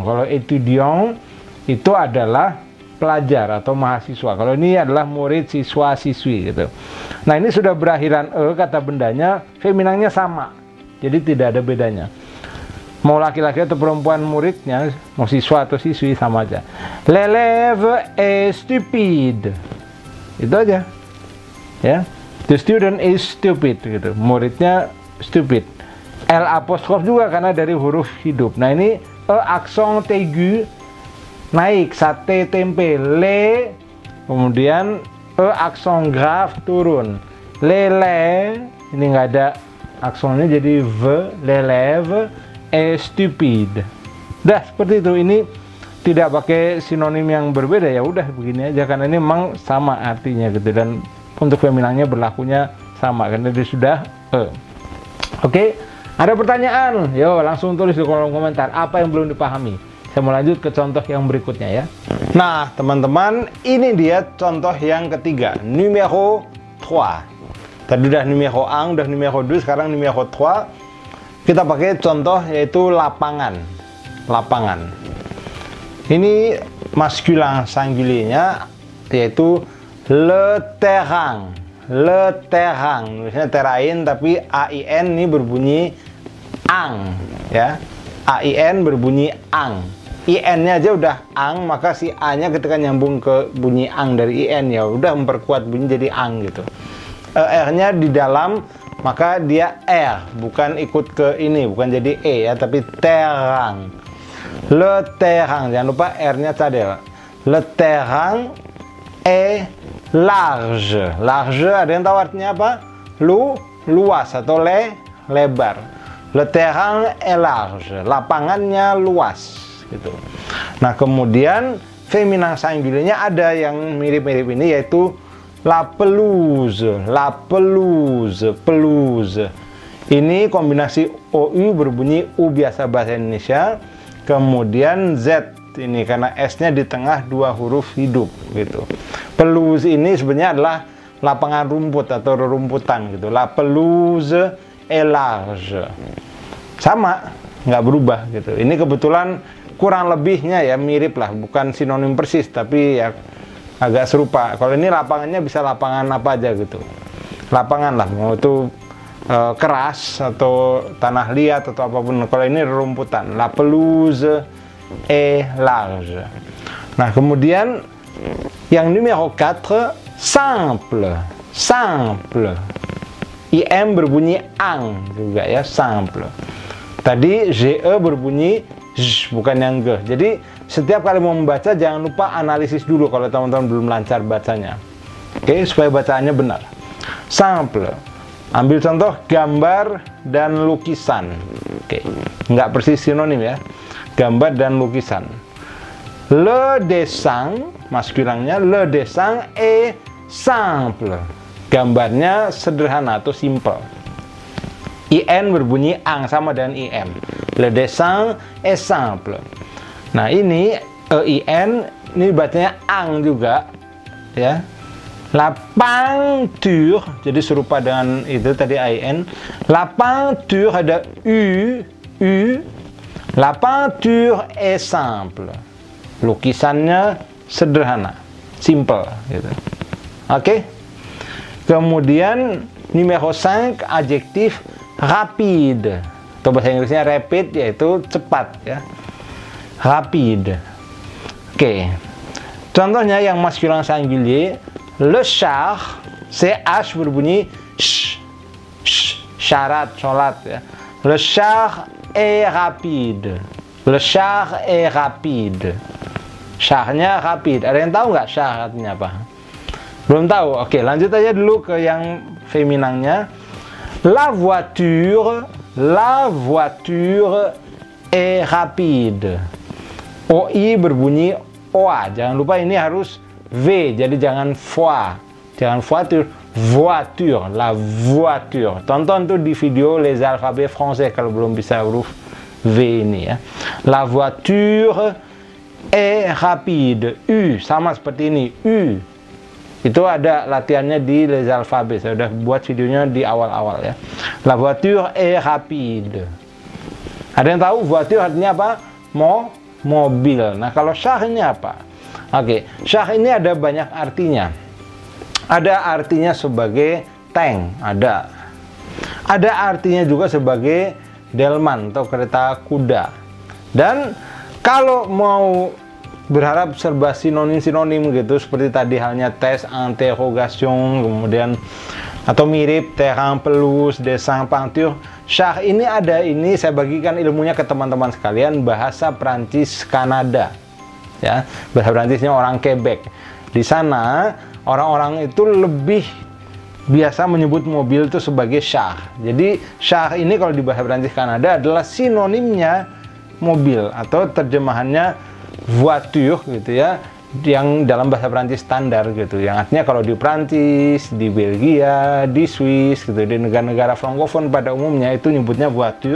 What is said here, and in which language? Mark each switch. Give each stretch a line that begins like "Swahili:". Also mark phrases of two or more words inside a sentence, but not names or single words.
Indonesian: Kalau étudiant itu adalah pelajar atau mahasiswa. Kalau ini adalah murid, siswa, siswi gitu. Nah, ini sudah berakhiran kata bendanya, feminangnya sama. Jadi tidak ada bedanya. Mau laki-laki atau perempuan muridnya, mau siswa atau siswi sama aja.
French: L'élève est stupide.
Indonesian: Itu aja. Ya.
English: The student is stupid gitu.
Indonesian: Muridnya stupid. L apostrof juga karena dari huruf hidup. Nah, ini aksen aigu naik, sate tempe, le, kemudian aksen grave turun. Lele, ini nggak ada aksennya jadi v,
French: l'élève est stupide.
Indonesian: Dah seperti itu. Ini tidak pakai sinonim yang berbeda, ya udah begini aja karena ini memang sama artinya gitu, dan untuk feminangnya berlakunya sama karena dia sudah Oke, ada pertanyaan? Yo, langsung tulis di kolom komentar apa yang belum dipahami. Saya mau lanjut ke contoh yang berikutnya ya. Nah, teman-teman, ini dia contoh yang ketiga, numéro 3. Tadi udah numéro 1, udah numéro 2, sekarang numéro 3. Kita pakai contoh yaitu lapangan. Lapangan. Ini maskulin singulier-nya yaitu
French: le terrain. Le terrain,
Indonesian: misalnya terrain tapi AIN ini berbunyi ang ya. AIN berbunyi ang. IN-nya aja udah ang, maka si A-nya ketika nyambung ke bunyi ang dari IN ya udah memperkuat bunyi jadi ang gitu. R-nya di dalam, maka dia R, bukan ikut ke ini, bukan jadi E ya, tapi terang.
French: Le terrain,
Indonesian: jangan lupa R-nya cadel.
French: Le terrain est large.
Indonesian: Large ada yang tahu artinya apa? Luas atau lebar.
French: Le terrain est large,
Indonesian: lapangannya luas gitu. Nah, kemudian feminin singulier-nya ada yang mirip-mirip ini, yaitu
French: la pelouse. La pelouse, pelouse.
Indonesian: Ini kombinasi OU berbunyi U biasa bahasa Indonesia, kemudian Z ini karena S-nya di tengah dua huruf hidup gitu. Pelouse ini sebenarnya adalah lapangan rumput atau rerumputan gitu.
French: La pelouse est large.
Indonesian: Sama, nggak berubah gitu. Ini kebetulan kurang lebihnya ya mirip lah, bukan sinonim persis, tapi ya agak serupa. Kalau ini lapangannya bisa lapangan apa aja gitu. Lapangan lah, mau itu keras atau tanah liat atau apapun. Kalau ini rerumputan.
French: La pelouse est large.
Indonesian: Nah, kemudian yang numéro 4, simple. Simple. IM berbunyi ang juga ya, simple. Tadi GE berbunyi Z, bukan yang G. Jadi setiap kali mau membaca jangan lupa analisis dulu kalau teman-teman belum lancar bacanya. Oke, supaya bacaannya benar. Simple. Ambil contoh gambar dan lukisan. Oke, nggak persis sinonim ya. Gambar dan lukisan.
French: Le dessin,
Indonesian: maskulinnya
French: le dessin est simple.
Indonesian: Gambarnya sederhana atau simple. IN berbunyi ang sama dengan IM.
French: Le dessin est simple.
Indonesian: Nah, ini EIN ini bacanya ang juga ya.
French: La peinture,
Indonesian: jadi serupa dengan itu tadi IN.
French: La peinture
Indonesian: ada U.
French: La peinture est simple.
Indonesian: Lukisannya sederhana, simple gitu. Oke. Kemudian numéro 5, adjektif rapide. Atau bahasa Inggrisnya rapid, yaitu cepat ya. Rapide. Oke. Contohnya yang maskulin singulier,
French: le char,
Indonesian: CH berbunyi sh, syarat, sholat ya.
French: Le char est rapide. Le char est rapide.
Indonesian: Charnya rapide. Ada yang tahu nggak char artinya apa? Belum tahu? Oke, lanjut aja dulu ke yang feminangnya.
French: La voiture est rapide.
Indonesian: OI berbunyi OA. Jangan lupa ini harus V, jadi jangan foi. Jangan voiture, voiture,
French: la voiture.
Indonesian: Tonton tuh di video
French: les alphabets français
Indonesian: kalau belum bisa huruf V ini ya.
French: La voiture est rapide.
Indonesian: U, sama seperti ini, U. Itu ada latihannya di
French: les alphabets.
Indonesian: Saya udah buat videonya di awal-awal ya.
French: La voiture est rapide.
Indonesian: Ada yang tahu voiture artinya apa? Mobil. Nah, kalau char ini apa? Oke, char ini ada banyak artinya. Ada artinya sebagai tank, ada. Ada artinya juga sebagai delman atau kereta kuda. Dan kalau mau berharap serba sinonim gitu seperti tadi halnya tes, interrogation, kemudian atau mirip terrain, pelouse, dessin, peinture. Char ini ada, ini saya bagikan ilmunya ke teman-teman sekalian, bahasa Prancis Kanada ya, bahasa Prancisnya orang Quebec. Di sana orang-orang itu lebih biasa menyebut mobil itu sebagai char. Jadi char ini kalau di bahasa Prancis Kanada adalah sinonimnya mobil atau terjemahannya voiture gitu ya, yang dalam bahasa Prancis standar gitu, yang artinya kalau di Prancis, di Belgia, di Swiss gitu, di negara-negara francophone pada umumnya itu nyebutnya voiture.